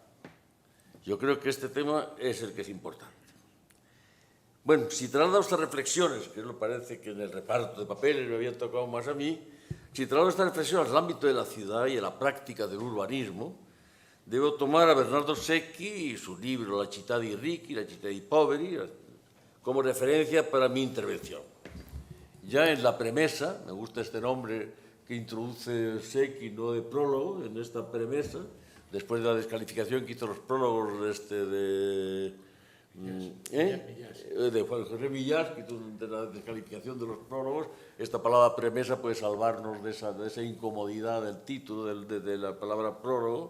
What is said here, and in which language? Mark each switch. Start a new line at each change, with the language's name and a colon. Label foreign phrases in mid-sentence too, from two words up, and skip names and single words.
Spanish: Yo creo que este tema es el que es importante. Bueno, si traslado estas reflexiones, que me parece que en el reparto de papeles me habían tocado más a mí, si traslado estas reflexiones al ámbito de la ciudad y a la práctica del urbanismo, debo tomar a Bernardo Secchi y su libro La città dei ricchi, La città dei poveri, como referencia para mi intervención. Ya en la premisa, me gusta este nombre que introduce Secchi, no de prólogo, en esta premisa, después de la descalificación que hizo los prólogos de Juan José Millás, que de la descalificación de los prólogos, esta palabra premisa puede salvarnos de esa incomodidad del título, de la palabra prólogo.